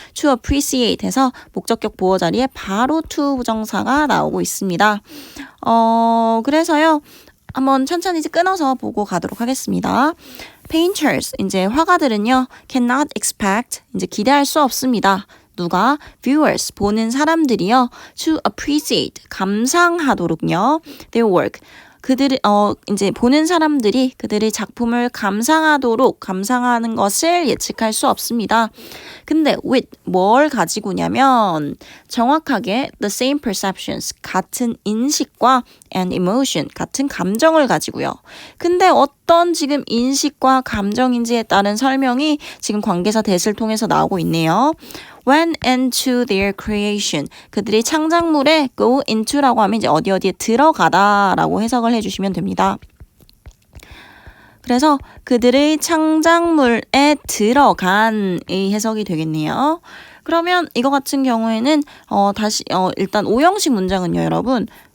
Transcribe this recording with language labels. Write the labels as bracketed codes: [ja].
[ko] to appreciate 해서 목적격 보어 자리에 바로 to 부정사가 나오고 있습니다. 그래서요. 한번 천천히 이제 끊어서 보고 가도록 하겠습니다. Painters, 이제 화가들은요, [en] cannot expect, [ko] 이제 기대할 수 없습니다. 누가? [en] Viewers, [ko] 보는 사람들이요, [en] to appreciate, [ko] 감상하도록요, [en] their work. [ko] 그들이 이제 보는 사람들이 그들의 작품을 감상하는 것을 예측할 수 없습니다. 근데 with 뭘 가지고냐면 정확하게 [en] the same perceptions [ko] 같은 인식과 [en] and emotion [ko] 같은 감정을 가지고요. 근데 어떤 지금 인식과 감정인지에 따른 설명이 지금 관계사 that을 통해서 나오고 있네요. [en] Went into their creation. [ko] 그들이 창작물에 go into라고 하면 이제 어디에 들어가다라고 해석을 해주시면 됩니다. 그래서 그들의 창작물에 들어간의 해석이 되겠네요. 그러면 이거 같은 경우에는 일단 오형식 문장은요, 여러분.